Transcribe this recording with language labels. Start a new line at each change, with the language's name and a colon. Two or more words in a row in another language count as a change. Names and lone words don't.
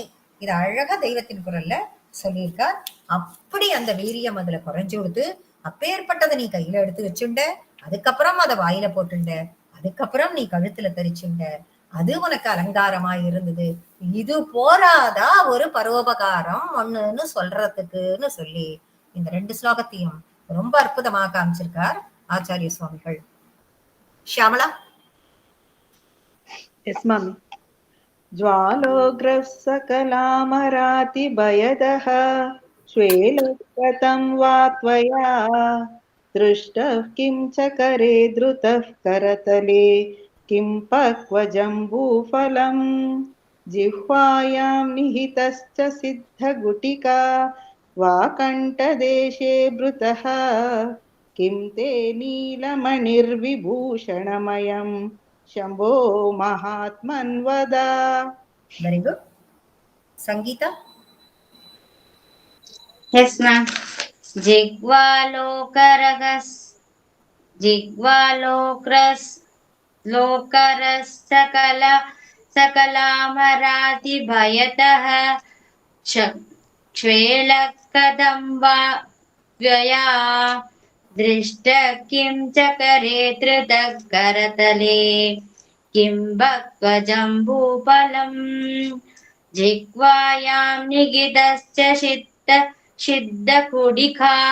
Tamil: இது அழகா தெய்வத்தின் குரல்ல சொல்லியிருக்கார். அப்படி அந்த வீரியம் அதுல குறைஞ்சு கொடுத்து அப்பேற்பட்டதை நீ கையில எடுத்து வச்சுண்ட, அதுக்கப்புறம் அதை வாயில போட்டுண்ட, அதுக்கப்புறம் நீ கழுத்துல தரிச்சுண்ட, அது உனக்கு அலங்காரமா இருந்தது. இது போராதா ஒரு பரோபகாரம் ஒண்ணுன்னு சொல்றதுக்குன்னு சொல்லி இந்த 2 ஸ்லோகத்தையும் ரொம்ப அற்புதமாக காமிச்சிருக்கார் ஆச்சாரிய சுவாமிகள். ஷியாமளா? எஸ் மாமி.
Sanskrit: ज्वालोग्रः सकलामराति भयदः श्वेलोत्कतं वा त्वया दृष्टः किं च करे द्रुतः करतले किं पक्वजम्बूफलम् जिह्वायां निहितश्च सिद्धगुटिका वाकण्ठदेशे भृतः किं ते नीलमणिर्विभूषणमयम् शंभो महात्मन् वद.
English: Very good. Sangeeta? Yes, ma'am.
Sanskrit: जिह्वालोकरस् सकलामराति भयतः क्ष्वेलकदम्बा व्यया दृष्ट किं च करे धृतः करतले किं बक्वजम्बूफलम् जिह्वायां निगितश्च सिद्धकुडिका